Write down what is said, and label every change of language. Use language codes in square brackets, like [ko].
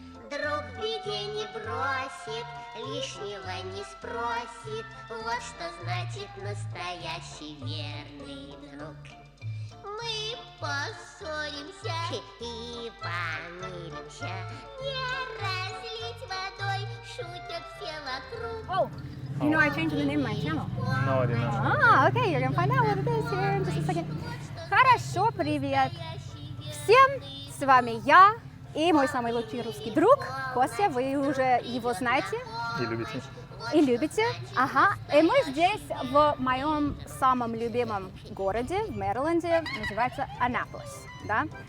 [ru] Друг в беде не бросит, лишнего не спросит. Вот что значит настоящий верный друг. Мы поссоримся и помиримся, не разлить водой, шутят все вокруг. [en] Oh, you know I changed the name of my channel. No, I didn't know. Ah, okay, you're gonna find out what it is here in just a second. [ru] Хорошо, привет всем, с вами я и мой самый лучший русский друг Костя, вы уже его знаете. И любите. И любите. Ага. И мы здесь в моем самом любимом городе, в Мэриленде, называется Аннаполис. Да?